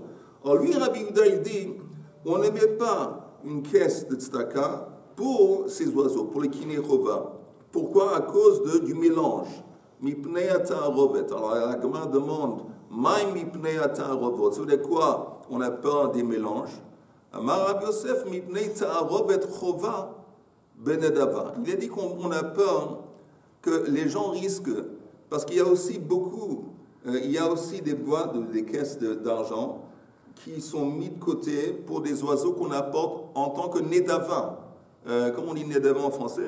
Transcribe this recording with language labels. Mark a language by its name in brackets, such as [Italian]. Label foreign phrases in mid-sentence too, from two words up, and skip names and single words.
[French] Alors, lui, Rabbi Yehuda, il dit, on ne met pas une caisse de tzedaka pour ces oiseaux, pour les [Hebrew] קיני חובה. [French] Pourquoi? À cause du mélange. [Hebrew] מפני התערובת. [French] Alors la Gemara demande, [Aramaic] מאי מפני התערובות. [French] Ça veut dire quoi? On a peur des mélanges. [Hebrew] אמר רבי יוסף, מפני תערובת חובה בנדבה. [French] Il a dit qu'on a peur que les gens risquent, parce qu'il y a aussi des boîtes, des caisses d'argent qui sont mis de côté pour des oiseaux qu'on apporte en tant que nedava. Comment on dit nedava en français?